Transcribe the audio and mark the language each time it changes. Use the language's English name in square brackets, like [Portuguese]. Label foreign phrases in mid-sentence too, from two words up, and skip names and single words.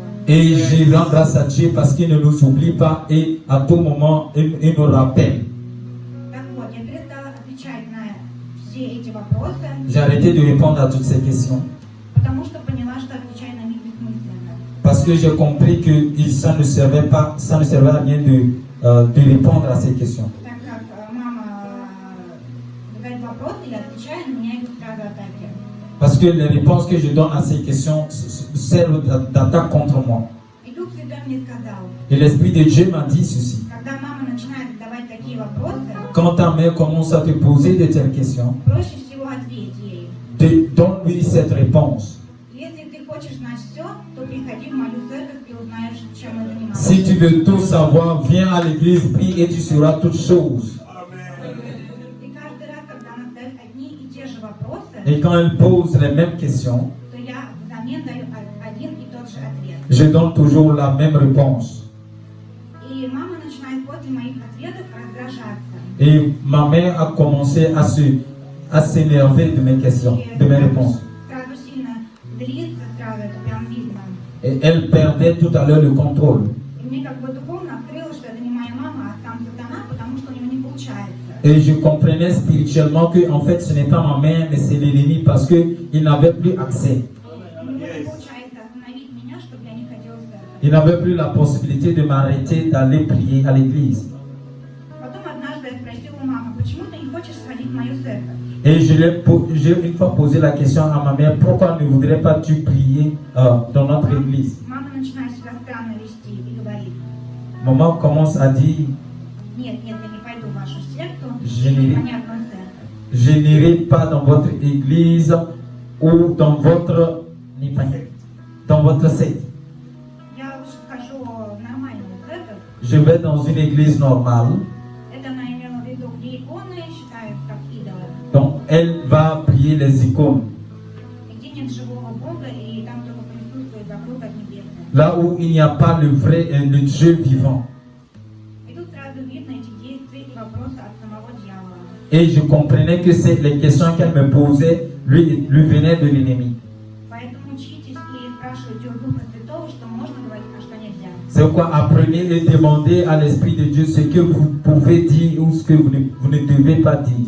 [French] Et je rends grâce à Dieu parce qu'il ne nous oublie pas et à tout moment, il nous rappelle. [Russian] Так вот, я перестала отвечать на все эти вопросы, [French] J'ai arrêté de répondre à toutes ces questions [Russian] потому что поняла, что отвечать на них бессмысленно. [French] parce que j'ai compris que ça ne servait à rien de répondre à ces questions. [Russian] Так как мама задает вопросы, я отвечаю, на меня идут сразу атаки. [French] Parce que les réponses que je donne à ces questions servent d'attaque contre moi. [Russian] И Дух Святой мне сказал, [French] Et l'Esprit de Dieu m'a dit ceci. [Russian] когда мама начинает задавать такие вопросы, [French] Quand ta mère commence à te poser de telles questions, [Russian] проще всего ответь ей. [French] donne-lui cette réponse. [Russian] Если ты хочешь знать все, то приходи в мою церковь и узнаешь, чем мы занимаемся. [French] Si tu veux tout savoir, viens à l'église, prie et tu sauras toutes choses. [Russian] И каждый раз, когда она задает одни и те же вопросы, [French] Et quand elle pose les mêmes questions, [Russian] то я взамен даю один и тот же ответ. [French] je donne toujours la même réponse. [Russian] И мама начинает после моих ответов раздражаться. [French] Et ma mère a commencé à s'énerver de mes questions, de mes réponses. [Russian] Сразу сильно злится, сразу это прям видно. [French] Et elle perdait tout à l'heure le contrôle. [Russian] И мне как бы духовно открылось, что это не моя мама, а сам сатана, потому что у него не получается. [French] Et je comprenais spirituellement que en fait ce n'est pas ma mère, mais c'est l'ennemi parce qu'il n'avait plus accès. [Russian] У него не получается остановить меня, чтобы я не ходила в церковь. [French] Il n'avait plus la possibilité de m'arrêter d'aller prier à l'église. [Russian] Потом однажды я спросила у мамы, почему ты не хочешь сходить в мою церковь? [French] Et j'ai une fois posé la question à ma mère, pourquoi ne voudrais pas tu prier dans notre église? [Russian] Мама начинает себя странно вести и говорит, [French] Maman commence à dire, [Russian] нет, я не пойду в вашу секту, [French] Je [Russian] или [French] n'ai- [Russian] в понятную церковь. [French] je n'irai pas dans votre église ou dans votre secte. [Russian] Я лучше хожу в нормальную церковь. [French] Je vais dans une église normale. [Russian] Это она имела в виду, где иконы считают как идолы, [French] Donc elle va prier les icônes. [Russian] и где нет живого Бога, и там только присутствует вокруг от небесных. [French] Là où il n'y a pas le vrai, le Dieu vivant. [Russian] И тут сразу видно эти действия и вопросы от самого дьявола. [French] Et je comprenais que les questions qu'elle me posait lui venaient de l'ennemi. [Russian] Поэтому учитесь и спрашивайте у Духа Святого, что можно говорить, а что нельзя. [French] C'est pourquoi apprenez et demandez à l'Esprit de Dieu ce que vous pouvez dire ou ce que vous ne devez pas dire.